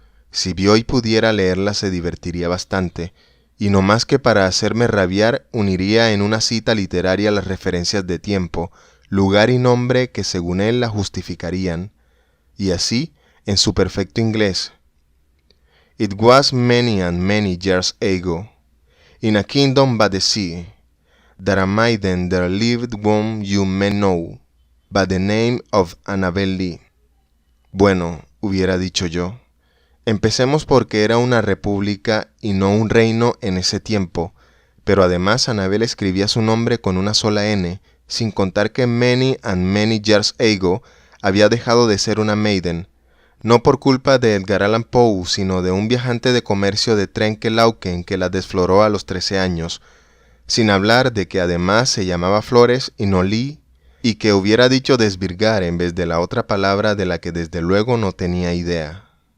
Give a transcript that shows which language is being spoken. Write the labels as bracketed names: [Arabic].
[Spanish] Si Bioy pudiera leerlas se divertiría bastante, y no más que para hacerme rabiar uniría en una cita literaria las referencias de tiempo, lugar y nombre que según él la justificarían, y así, en su perfecto inglés. [English] It was many and many years ago, in a kingdom by the sea, that a maiden there lived whom you may know by the name of Annabel Lee. [Spanish] Bueno, hubiera dicho yo. Empecemos porque era una república y no un reino en ese tiempo, pero además Annabel escribía su nombre con una sola N, sin contar que [English] many and many years ago [Spanish] había dejado de ser una maiden, no por culpa de Edgar Allan Poe, sino de un viajante de comercio de Trenkelauken que la desfloró a los 13 años, sin hablar de que además se llamaba Flores y no Lee, y que hubiera dicho desvirgar en vez de la otra palabra de la que desde luego no tenía idea.